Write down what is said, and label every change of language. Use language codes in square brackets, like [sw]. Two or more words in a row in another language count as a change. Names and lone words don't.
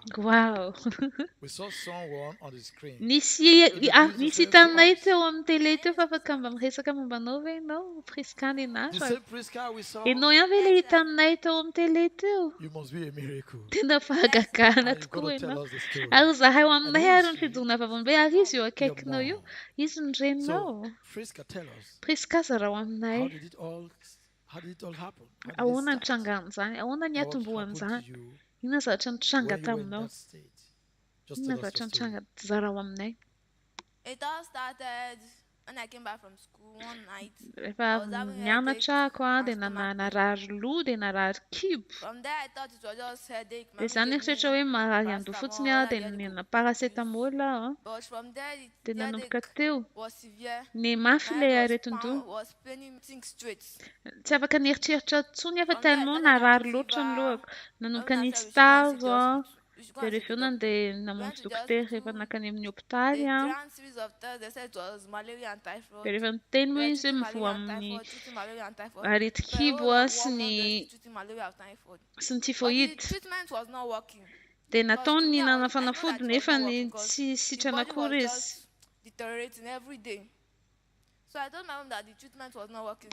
[en] Wow. We saw someone on the screen. [mg] Nisy hitanay teo amin'ny télé teo fa afaka mba miresaka mombanao ve ianao Priska [en] The [mg] nenazy. [en] same Priska we saw. [mg] Ianao ihany ve ilay hitanay teo amin'ny télé teo? [en] You must be a miracle. [mg] Tena fahagagana [en] And you've got [mg] tokoa [en] to tell [mg] ianao. [en] us the story. [mg] Ary zahay ho aminay [en] And [mg] ary ny fidona vavambe ary izy eo akaikinao io. Izy ny reninao. [en] So, Priska, tell us. [mg] Priska zara ho aminay. [en] How did it all happen? [mg] Ahoana ny trangan'izany? Ahoana ny [en] What [mg] atombohan'izany? [en] happened to you [mg] Inona zavatra nitranga [en] when you were in [mg] taminao? [en] that state? Just [mg] Inona [en] tell us [mg] zavatra [en] the story. [mg] nitranga zara ho aminay? [en] It all started when I came back from school one night. [mg] Rehefa nianatra ako dia narary loha dia narary kibo. [en] From there, I thought it was just headache. [mg] Dia izany eritreritra hoe marary andoha fotsiny dia nina paracetamol [en] But from there, [mg] dia [en] the [mg] nanomboka [en] headache [mg] teo. [en] was severe. [mg] Ny mafy ilay aretin-doha. [en] Was paining me think straight. [mg] Tsy afaka nieritreritra intsony fa tellement narary loatra ny lohako. Nanomboka nisy tazo dia rehefa eo nandeha namonjy dokotera rehefa nakany amin'ny hopitaly [en] They ran series of tests. They said it was malaria and typhoid. [mg] dia rehefa niteny moa izy hoe mivoha amin'ny areti-kibo sy ny typhoid. [en] Treatment was not working. [mg] Dia nataony nihinana fanafody nefa tsy sitrana akory izy. [en] Deteriorating every day. So I told my mom that the treatment was not working.